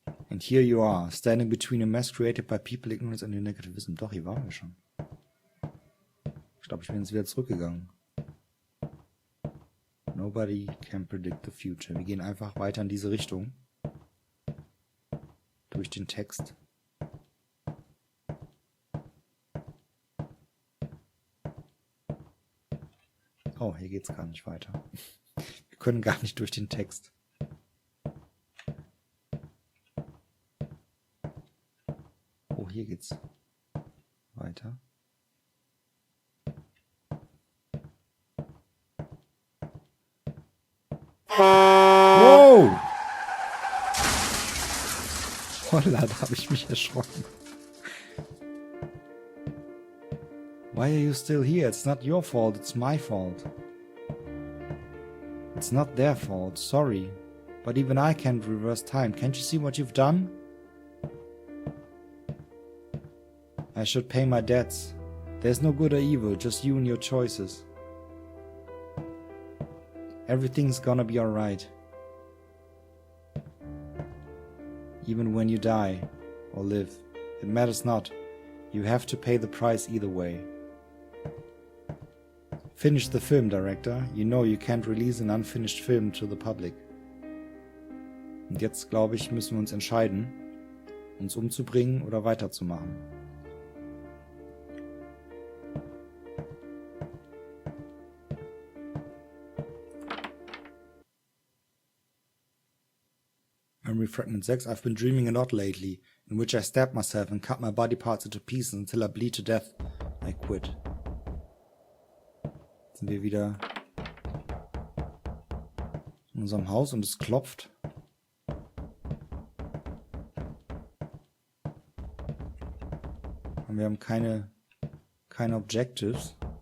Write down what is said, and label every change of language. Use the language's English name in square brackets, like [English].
[English] And here you are, standing between a mess created by people, ignorance and your negativism. [German] Doch, hier waren wir schon. Ich glaube, ich bin jetzt wieder zurückgegangen. [English] Nobody can predict the future. [German] Wir gehen einfach weiter in diese Richtung. Durch den Text. Oh, hier geht's gar nicht weiter. Wir können gar nicht durch den Text. Oh, hier geht's weiter. Wow! Holla, da habe ich mich erschrocken. [English] Why are you still here? It's not your fault, it's my fault. It's not their fault, sorry. But even I can't reverse time. Can't you see what you've done? I should pay my debts. There's no good or evil, just you and your choices. Everything's gonna be alright. Even when you die or live, it matters not. You have to pay the price either way. Finish the film, director. You know you can't release an unfinished film to the public. [German] Und jetzt, glaube ich, müssen wir uns entscheiden, uns umzubringen oder weiterzumachen. [English] Memory Fragment 6. I've been dreaming a lot lately, in which I stab myself and cut my body parts into pieces until I bleed to death. I quit. [German] Jetzt sind wir wieder in unserem Haus und es klopft. Und wir haben keine Objectives.